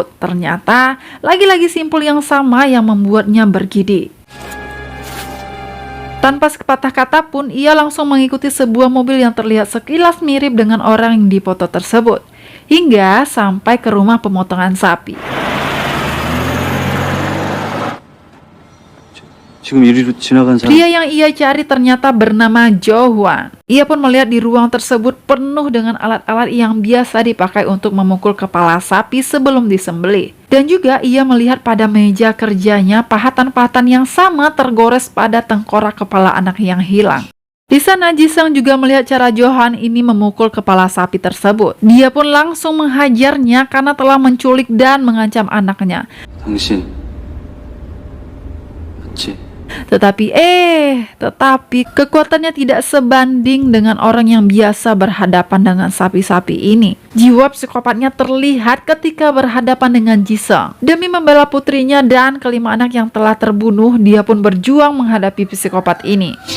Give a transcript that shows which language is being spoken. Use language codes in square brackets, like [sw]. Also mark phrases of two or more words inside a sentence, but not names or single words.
[id] Ternyata, lagi-lagi simpul yang sama yang membuatnya bergidik. Tanpa sepatah kata pun, ia langsung mengikuti sebuah mobil yang terlihat sekilas mirip dengan orang yang dipoto tersebut, hingga sampai ke rumah pemotongan sapi. [ko] 지금 이리로 지나간 사람 [id] Pria yang ia cari ternyata bernama Jo Hwan. Ia pun melihat di ruang tersebut penuh dengan alat-alat yang biasa dipakai untuk memukul kepala sapi sebelum disembelih. Dan juga ia melihat pada meja kerjanya pahatan-pahatan yang sama tergores pada tengkorak kepala anak yang hilang. Di sana Jisung juga melihat cara Johan ini memukul kepala sapi tersebut. Dia pun langsung menghajarnya karena telah menculik dan mengancam anaknya. [ko] 당신 맞지? [id] Tetapi kekuatannya tidak sebanding dengan orang yang biasa berhadapan dengan sapi-sapi ini. Jiwa psikopatnya terlihat ketika berhadapan dengan Jisung. Demi membela putrinya dan kelima anak yang telah terbunuh, dia pun berjuang menghadapi psikopat ini.